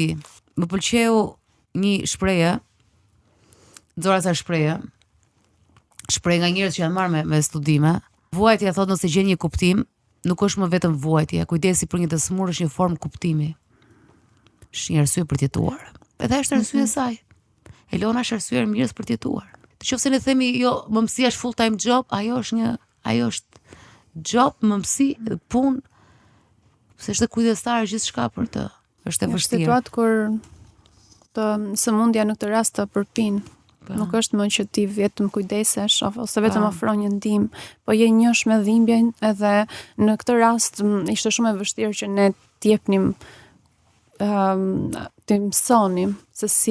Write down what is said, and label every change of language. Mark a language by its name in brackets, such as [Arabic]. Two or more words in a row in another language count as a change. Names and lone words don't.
[Albanian] Më pëlqeu një shprehje, nxora sa shprehje nga njerëz që janë marrë me studime. Vuajtja thotë nëse gjen një kuptim, nuk është më vetëm vuajtje, kujdesi për një të smur është një formë kuptimi. Është një arsye për të jetuar. Edhe është arsye e saj. Elona është arsye e mirës për të jetuar. Nëse ne themi jo, mëmësia është [English] full time job, [Albanian] ajo është job, mëmësi, punë, se është kujdestare gjithçka për të. Është e vështirë. Në situatë kur të sëmundja në këtë rast të përpin. Nuk është më që ti vetëm kujdesesh ose vetëm ofron një ndihmë, po je njësh me dhimbjen edhe në këtë rast ishte shumë e vështirë që ne t'jepnim të mësonim se si.